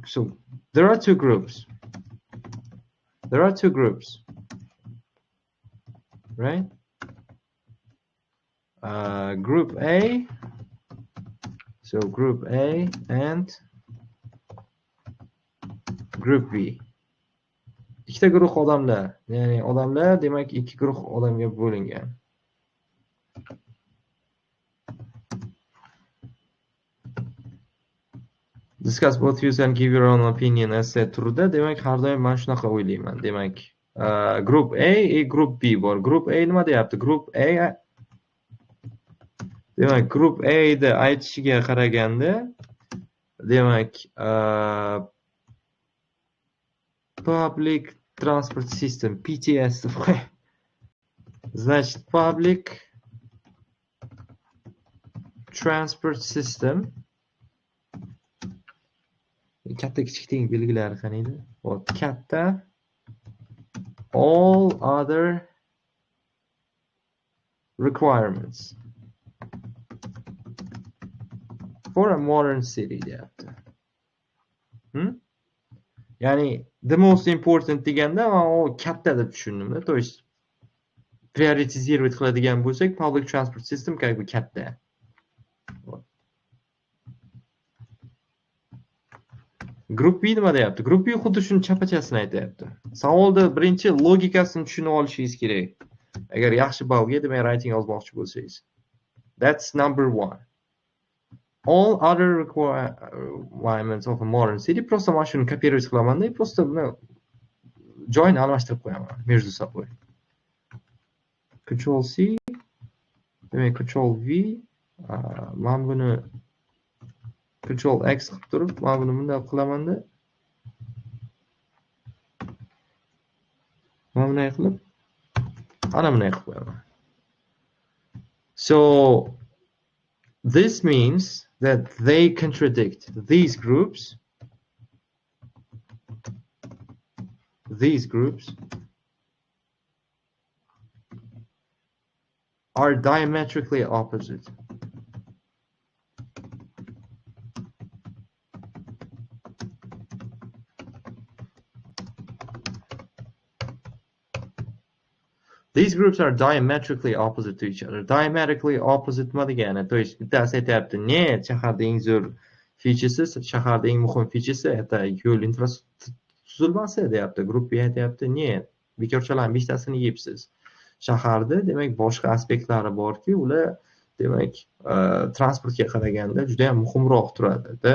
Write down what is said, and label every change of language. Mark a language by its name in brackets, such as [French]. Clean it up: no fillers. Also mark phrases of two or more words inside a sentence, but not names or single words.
[English] So there are two groups. There are two groups, right? Group A. So group A and group B. [Uzbek] Ikkita guruh odamlar, ya'ni odamlar demak ikki guruh odamga bo'lingan. [English] Discuss both views and give your own opinion [Uzbek] essay turida, demak har doim men shunaqa o'ylayman. Demak, [English] group A group B bor. Group A [Uzbek] nima deyapti? [English] Group A [Uzbek] demak, [English] group A [Uzbek] da aytishiga qaraganda, demak, [English] public transport system, PTS. [Russian] Значит, [English] public transport system. [Uzbek] Katta kichik teng belgilari qaniydi? Hop, katta. [English] All other requirements for a modern city deyapti. [Uzbek] Ya'ni [English] the most important [Uzbek] deganda o katta deb tushundimda. [Russian] То есть [Uzbek] prioritizировать qiladigan bo'lsak, [English] public transport system [Russian] как бы [English] katta. Group B [Uzbek] nima deyapti? [English] Group B [Uzbek] xuddi shuni chapachasini aytayapti. Savolda birinchi logikasini tushunib olishingiz kerak. Agar yaxshi ballga, demak, writing yozmoqchi bo'lsangiz. [English] That's number 1. All other requirements of a modern city [Uzbek] просто mana shuni kopировать qilamanda, просто buni joyini almashtirib qo'yaman [Russian] между собой. [English] Control C, [Uzbek] demak [English] Control V, [Uzbek] men buni [English] Control X [Uzbek] qilib turib, men buni bunday qilamanda. Men bunday qilib, ana bunday qilib qo'yaman. [English] So this means that they contradict these groups. These groups are diametrically opposite. These groups are diametrically opposite to each other. Diametrically opposite [Uzbek] nima degani? [Russian] То есть [Uzbek] bittasi aytayapti, "Ne, shaharda eng zo'r featuresi, shaharda eng muhim featuresi это yo'l tuzilmasi" deyapti. Grup B aytayapti, "Ne, bekorchalarning 5tasini yeyibsiz. Shaharda demak boshqa aspektlari borki, ular demak transportga qaraganda juda ham muhimroq turadi-da."